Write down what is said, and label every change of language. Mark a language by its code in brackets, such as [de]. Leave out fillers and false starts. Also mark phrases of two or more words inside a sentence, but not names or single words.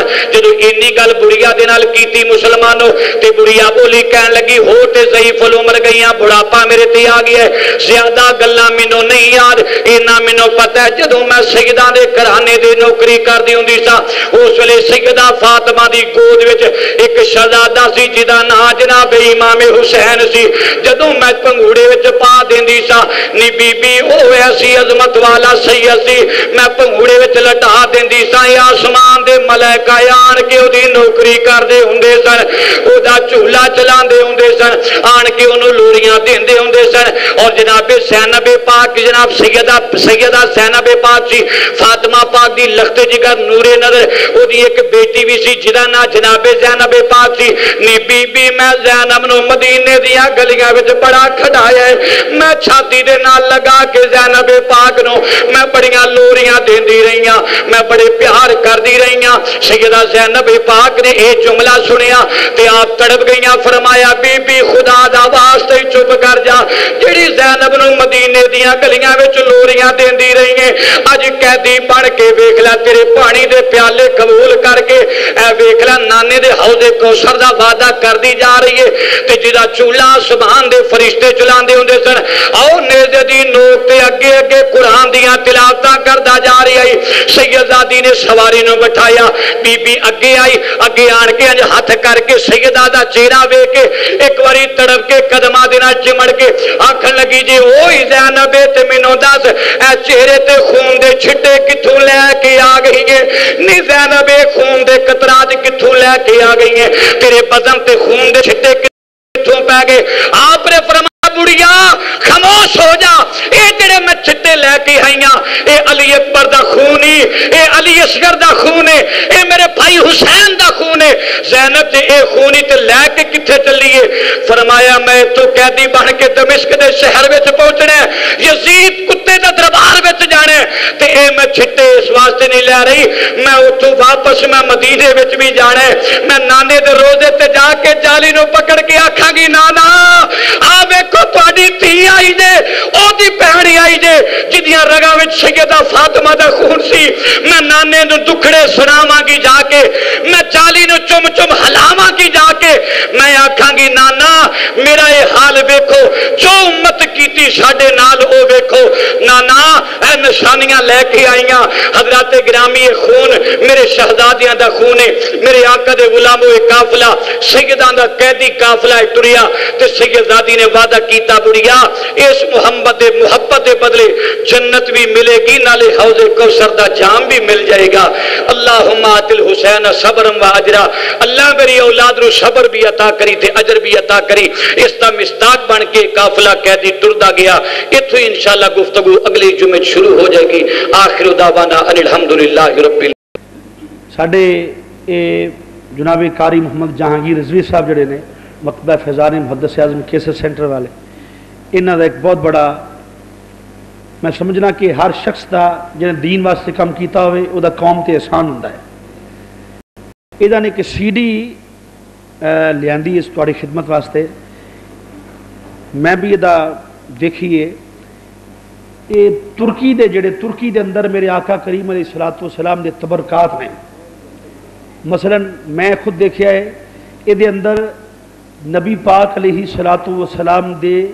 [pa] جدوں اینی گل بڑھیا دے نال کیتی مسلمانوں تے بڑھیا بولی کہن لگی ہو تے ضعیف العمر گئیاں بڑھاپا میرے تے آ گیا ہے, زیادہ گلاں مینوں نہیں یاد, اینا مینوں پتہ کرتا ہے جدوں میں سیدہ دے گھرانے دی نوکری کردی ہوندی سا اس ویلے سیدہ فاطمہ دی گود وچ ایک شہزادہ سی جدا نام جناب امام حسین سی جدوں میں پنگوڑے وچ پا دیندی سا نی بی بی او ایسی عظمت والا سید سی میں پنگوڑے وچ لٹا دیندی سا آسمان دے ملائکہ آن کے اودی نوکری کردے ہوندے سن اودا چولا چلاندے ہوندے سن آن کے انہوں لوریاں دیندے ہوندے سن اور جناب زینب پاک جناب سیدہ زینب پاک سی فاطمہ پاک دی لخت جگر نور نظر او دی ایک بیٹی بھی سی جدا نا جناب زینب پاک سی نی بی بی میں زینب نو مدینے دیا گلیاں وچ بڑا کھڑایا ہے میں چھاتی دے نال لگا کے زینب پاک نو میں بڑیاں لوریاں دیندی رہیاں میں بڑے پیار کردی رہیاں سیدہ زینب پاک نے اے جملہ سنیا تے آپ تڑپ گئیاں فرمایا بی بی خدا دا واسطے چپ کر جا جڑی زینب نو مدینے دیاں گلیاں وچ لوریاں دیندی رہی ہیں اج قیدی بن کے ویکھ لے تیرے پانی دے پیالے قبول کر کے اے ویکھ لے نانے دے حوض کوثر دا وعدہ کردی جا رہی ہے تے جدا چولہا آسمان دے فرشتے چلاندے ہوندے سن آؤ نیزے دی نوک تے اگے اگے قرآن دیاں تلاوتاں کردا جا رہی آئی سیدزادی نے سواری نو بٹھایا بی بی اگے آئی اگے آن کے انج ہاتھ کر کے سیدہ دا چہرہ ویکھ کے ایک واری تڑپ کے قدماں دے نال چمڑ کے آکھن لگی جی اوہی زینب تے مینوں دس اے چہرے تے خون دے چھٹے کتھوں لے کے آ گئی ہیں نی زینب خون دے قطرات کتھوں لے کے آ گئی ہیں تیرے بدن تے خون دے چھٹے کتھوں پے گئے آپ نے فرمایا بڑیا خاموش ہو جا اے جڑے میں چھٹے لے کے آئیاں اے علی اکبر دا خون ہی اے علی اصغر دا خون ہے اے میرے بھائی حسین دا خون ہے زینب جے اے خون ہی تے لے کے کتھے چلیے فرمایا میں تو قیدی بن کے دمشق دے شہر وچ پہنچنا ہے یزید کتے دے دربار وچ جانا ہے تے اے میں چھٹے اس واسطے نہیں لے رہی میں اتھوں واپس میں مدینے وچ بھی جانا ہے میں نانے دے روزے تے جا کے جالی نو پکڑ کے آکھاں گی نانا آ ویکھو تہاڈی دھی آئی جے او دی بہن آئی جے جدیاں رگاں وچ سیدہ فاطمہ دا خون سی میں نانے نو دکھڑے سناواں گی جا کے میں جالی نو چم چم ہلاواں گی جا کے میں آکھاں گی نانا میرا اے حال ویکھو جو امت کیتی ساڈے نال او ویکھو نانا اے نشانیاں لے کے آئیاں حضرات گرامی خون میرے شہزادیاں دا خون ہے میرے آقا دے غلاموں قافلہ سیداں دا قیدی قافلہ ٹریا تے سیدزادی نے وعدہ کیتا بڑیا اس محمد محبت دے بدلے جنت بھی ملے گی نالے حوض کوثر دا جام بھی مل جائے گا [ar] اللہم آت الحسین صبرا و اجرا [pa] اللہ میری اولاد نو صبر بھی عطا کری تے اجر بھی عطا کری اس دا مصداق بن کے قافلہ قیدی ٹردا گیا اتھوں انشاءاللہ گفتگو اگلی جمعے شروع ہو جائے گی [ar] آخر دعوانا ان الحمدللہ رب [pa] ساڈے جناب قاری محمد جہانگیر رضوی صاحب جڑے نے مکتبہ فیضان محدث اعظم کیسر سینٹر والے انہاں دا ایک بہت بڑا میں سمجھنا کہ ہر شخص دا جنہیں دین واسطے کام کیتا ہوئے او دا قوم تے احسان ہوندا ہے ایدہ نے کہ سی ڈی لیاندی اس تواڈی خدمت واسطے میں بھی ایدہ دیکھیے اے ترکی دے جڑے ترکی دے اندر میرے آقا کریم علیہ السلام دے تبرکات نے مثلا میں خود دیکھیا ہے اے دے اندر نبی پاک علیہ السلام دے